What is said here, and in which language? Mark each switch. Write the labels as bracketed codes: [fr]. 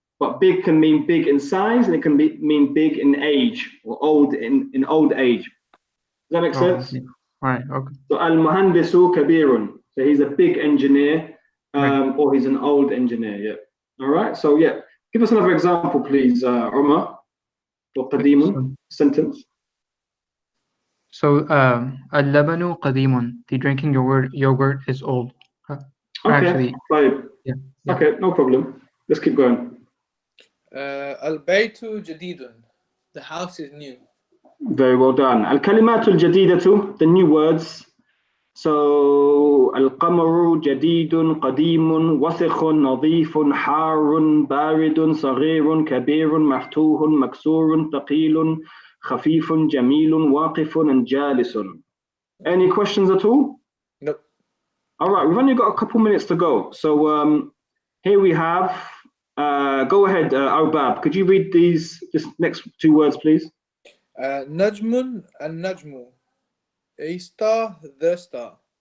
[en] But big can mean big in size and it can mean big in age or old in old age. Does that make sense? Okay. Right. Okay. So al-muhandisu kabirun. So he's a big engineer. or he's an old engineer. Yeah. All right. So yeah, give us another example, please, Umar, or Qadimun sentence. [ar] So, اللبن قديم. [en] The drinking yogurt is old. Okay. Actually, Fine. yeah. Okay, no problem. Let's keep going. [ar] البيت جديد. [en] The house is new. Very well done. [ar] الكلمات الجديدة, [en] the new words. [ar] So القمر جديد قديم وسخ نظيف حار بارد صغير كبير مفتوح مكسور ثقيل خفيف جميل واقف and جالس. [en] Any questions at all? Nope. All right, we've only got a couple minutes to go. So here we have, go ahead, Albab, could you read this next two words, please? [ar] نجم النجم. [en] A star, the star.